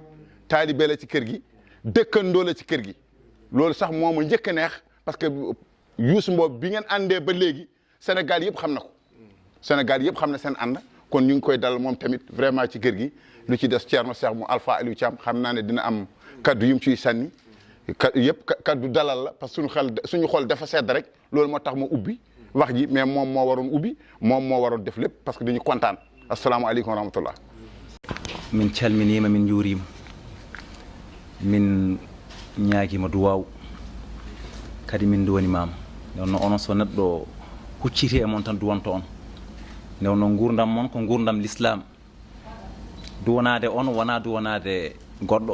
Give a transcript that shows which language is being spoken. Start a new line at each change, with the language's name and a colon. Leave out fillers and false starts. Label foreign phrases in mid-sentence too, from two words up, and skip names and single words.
Wolof: taalibe la ci kër gi dëkkandoo la ci kër gi loolu sax moomu njëkk a neex
French: parce que
Wolof: Youssou Mbow bi ngeen àndee ba léegi Sénégal yëpp xam na ko Sénégal yëpp xam na seen ànd kon ñu ngi koy dalal moom tamit vraiment ci kër gi lu ci des Thierno Cheikh mu Alpha Aliou Thiam xam naa ne dina am kaddu yu mu ciy sànni kaddu dalal la
French: parce que
Wolof: suñu xol dafa sedd rek loolu moo tax ma ubbi wax ji mais moom moo waroon ubbi moom moo waroon def lépp
French: parce que
Wolof: dañu kontaan
Arabic: asalaamaaleykum wa rahmatullah
Fula: min calminima min juurima min ñaaguima duwaw kadi min duwanimama nde wonno onon so neɗɗo hucciti e moon tan duwanto on nde wonno gurdam moon ko gurdam l'islam duwanade on wona duwanade goɗɗo